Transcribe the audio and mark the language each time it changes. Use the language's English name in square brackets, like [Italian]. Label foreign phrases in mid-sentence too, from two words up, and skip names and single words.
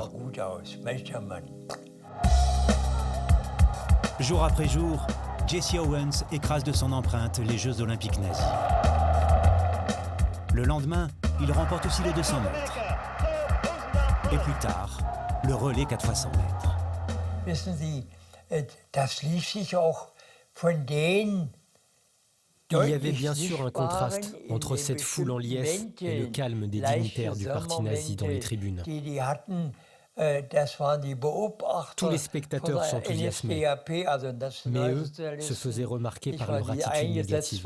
[French] C'était beau à voir. Jour après jour, Jesse Owens écrase de son empreinte les Jeux olympiques nazis. Le lendemain, il remporte aussi les 200 mètres. Et plus tard, le relais 4x100 mètres. [German] Wissen Sie, das ließ sich auch von den [French] Il y avait bien sûr un contraste entre cette foule en liesse et le calme des dignitaires du parti nazi dans les tribunes. Tous les spectateurs s'enthousiasmaient, mais eux se faisaient remarquer par leur attitude négative.